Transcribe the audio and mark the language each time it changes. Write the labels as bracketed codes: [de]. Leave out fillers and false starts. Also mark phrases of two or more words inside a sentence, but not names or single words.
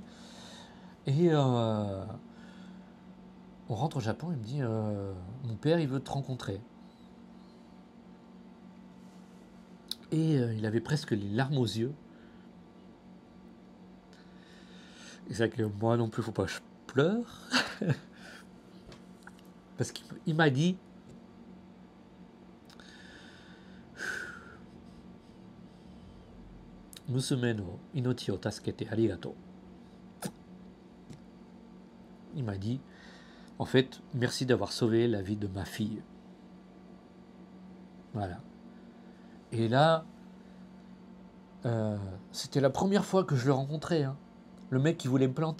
[fr] Et on rentre au Japon, il me dit mon père, il veut te rencontrer. Et il avait presque les larmes aux yeux. Et c'est vrai que moi non plus, faut pas que je pleure. Parce qu'il m'a dit, [ja] 娘の命を助けてありがとう. [fr] Il m'a dit, en fait, merci d'avoir sauvé la vie de ma fille. Voilà. Et là, c'était la première fois que je le rencontrais. Hein. Le mec qui voulait me planter.